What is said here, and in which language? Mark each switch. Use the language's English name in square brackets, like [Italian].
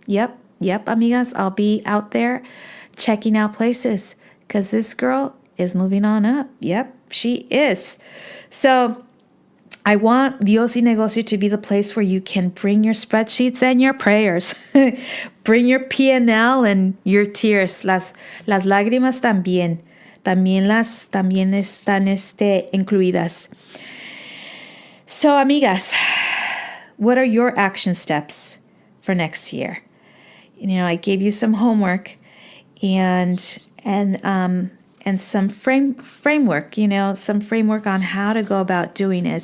[English] Yep, amigas. I'll be out there checking out places because this girl is moving on up. Yep, she is. So I want Dios y Negocio to be the place where you can bring your spreadsheets and your prayers. Bring your P&L and your tears. [Spanish] Las lágrimas también. También están incluidas. [English] So, amigas, what are your action steps for next year? I gave you some homework and some framework, some framework on how to go about doing it.